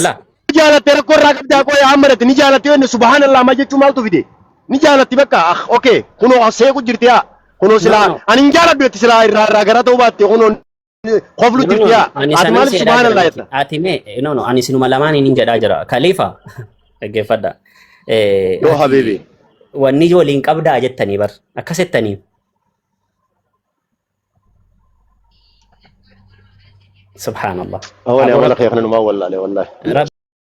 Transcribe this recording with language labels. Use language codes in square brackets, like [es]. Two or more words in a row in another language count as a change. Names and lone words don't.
[om] Ni jaalatte rakkoo irraa qabdaa qo'ee hammadatti ni jaalatte yoo subhanallah ma jechuun maaltu fide ni jaalatti bakka okay kunoo seequ jirti yaa kunoo silaa ani hin jaaladhu jetti silaa irraa gara ta'uu baatte kunoo qoflu jirti yaa ati maaliif subhanallah jetta. Ati mee no ani sinuma lamaan hin jedhaa jira khalifa dhaggeeffadha. Yoo habibi. Wanni waliin qabdaa jettanii bar akkas jettanii. [ar] سبحان الله. أولا ولا خير، نما والله والله.